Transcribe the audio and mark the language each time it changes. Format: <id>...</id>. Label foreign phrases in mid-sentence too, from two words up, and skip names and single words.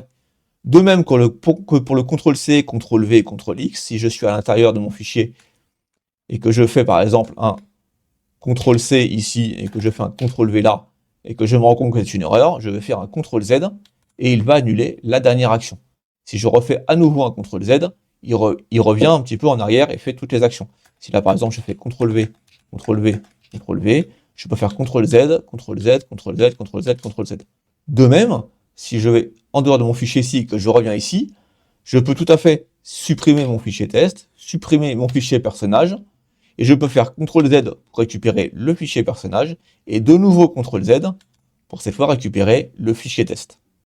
<fr>De même que pour le CTRL-C, CTRL-V et CTRL-X, si je suis à l'intérieur de mon fichier et que je fais par exemple un CTRL-C ici et que je fais un CTRL-V là et que je me rends compte que c'est une erreur, je vais faire un CTRL-Z et il va annuler la dernière action. Si je refais à nouveau un CTRL-Z, il revient un petit peu en arrière et fait toutes les actions. Si là par exemple je fais CTRL-V, CTRL-V, CTRL-V, je peux faire CTRL-Z, CTRL-Z, CTRL-Z, CTRL-Z, CTRL-Z. De même, si je vais en dehors de mon fichier ici et que je reviens ici, je peux tout à fait supprimer mon fichier test, supprimer mon fichier personnage, et je peux faire CTRL-Z pour récupérer le fichier personnage, et de nouveau CTRL-Z pour cette fois récupérer le fichier test.</fr>